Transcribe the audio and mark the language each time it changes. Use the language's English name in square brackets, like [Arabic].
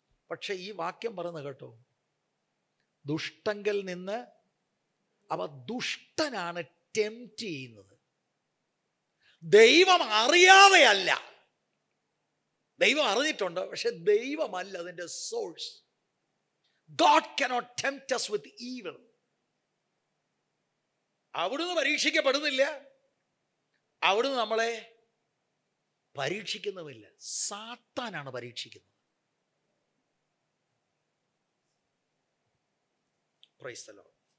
[Malayalam] പക്ഷെ ഈ വാക്യം പറയുന്നത് കേട്ടോ, ദുഷ്ടങ്കൽ നിന്ന്. അവ ദുഷ്ടനാണ് ടെംപ്റ്റ് ചെയ്യുന്നത്, ദൈവം അറിയാതെയല്ല. ദൈവം അറിഞ്ഞിട്ടുണ്ട്, പക്ഷെ ദൈവമല്ല അതിൻ്റെ source. [English] God cannot tempt us with evil. [Malayalam] അവിടുന്ന് പരീക്ഷിക്കപ്പെടുന്നില്ല, അവിടുന്ന് നമ്മളെ പരീക്ഷിക്കുന്നുമില്ല. സാത്താനാണ് പരീക്ഷിക്കുന്നത്. [English] Praise the Lord.